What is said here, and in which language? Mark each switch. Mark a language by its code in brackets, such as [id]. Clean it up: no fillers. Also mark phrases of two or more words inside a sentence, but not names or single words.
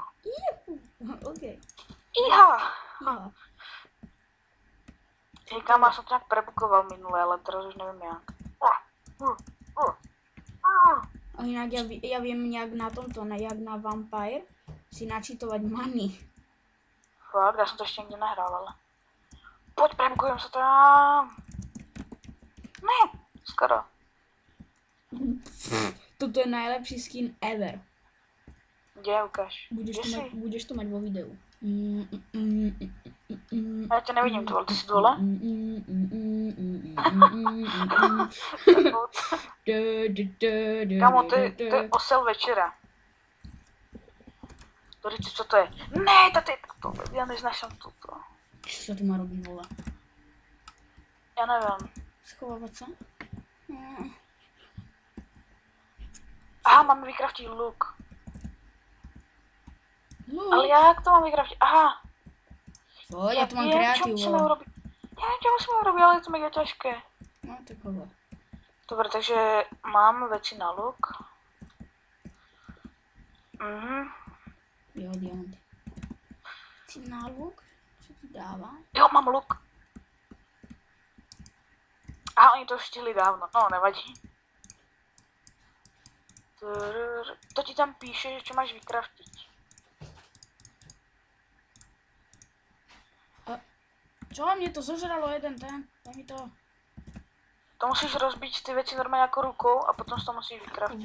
[sk] OK. Iha. [cs] Jo. [sk] Hej, kámo, som to nějak prebukoval minule, ale teraz už nevím jak. A inak ja viem nejak na tomto, jak na Vampire, si načítovať money. [cs] Fakt, já jsem to ještě nikdy nehrál, ale. Pojď, prebukujem se tam. Ne, skoro. [sk] Toto je najlepší [en] skin ever. [sk] Kde, ukáž. Kde si? Budeš to mať vo videu. [cs] Já tě nevidím, ty vole, ty jsi dole? [sk] Kámo, to je osel večera. [cs] To říci, co to je? Ne, to já neznašam toto. [sk] Čo sa tu má robiť, vole? [cs] Já nevím. [sk] Schovávať sa? [cs] Aha, máme vykraftit luk. Ale jak to mám vykraftit? Aha. Pojď, já tu mám [sk] viem, čo [cs] kreatívu. [sk] musíme urobiť. Ja viem, čo musíme urobiť, ale je to mega ťažké. No tak hovor. Dobre, takže mám veci na luk. [cs] Jo, diamanty. Si na luk? Co ti dává? [sk] Jo, mám luk. A oni to už stihli dávno, no nevadí. To ti tam píše, čo máš vykraftiť. Čo? Mne to zožralo jeden ten. Daj mi to. To musíš rozbiť ty veci normálne ako rukou a potom si to musíš vykraftiť.